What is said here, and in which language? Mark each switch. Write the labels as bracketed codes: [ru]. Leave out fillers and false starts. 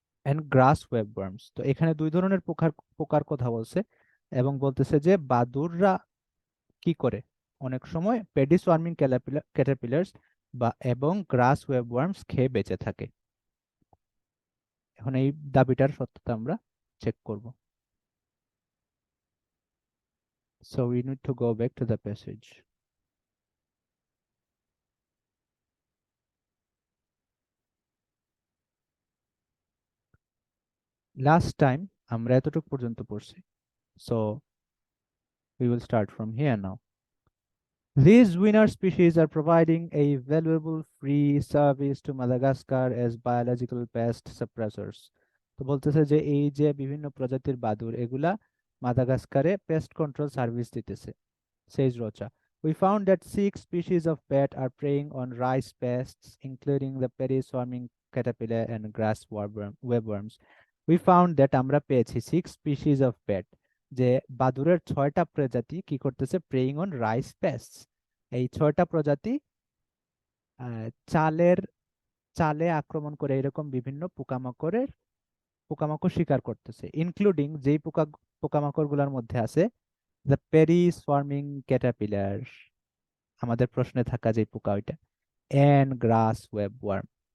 [bn] And গ্রাস ওয়েবওয়ার্মস, তো এখানে দুই ধরনের পোকার পোকার কথা বলছে এবং বলতেছে যে বাদুড়রা কি করে, অনেক সময় পেডি সোয়ার্মিং ক্যাটারপিলার্স বা এবং গ্রাস ওয়েবওয়ার্মস খেয়ে বেঁচে থাকে। এখন এই দাবিটার সত্যতা আমরা চেক করব। [en] So we need to go back to the passage. Last time [bn] আমরা এতটুকু পর্যন্ত পড়ছি, [en] so we will start from here now. These winner species are providing a valuable free service to Madagascar as biological pest suppressors. [bn] তো বলতেছে যে এই যে বিভিন্ন প্রজাতির বাদুড় এগুলা মাদাগাস্কারে পেস্ট কন্ট্রোল সার্ভিস দিতেছে। [en] Says Rocha, we found that 6 species of bat are preying on rice pests, including the petty swarming caterpillar and grass webworms. We found that [bn] আমরা পেয়েছি [en] 6 species of bat, [bn] যে বাদুড়ের 6টা প্রজাতি কি করতেছে, [en] Preying on rice pests. [bn] এই 6টা প্রজাতি চালের চালে আক্রমণ করে এরকম বিভিন্ন পোকামাকড় শিকার করতেছে, ইনক্লুডিং যেই পোকামাকড় গুলার মধ্যে আছে [en] the paddy swarming caterpillar, [bn] আমাদের প্রশ্নে থাকা যে পোকা ওইটা, এন্ড গ্রাস ওয়েবওয়ার্ম।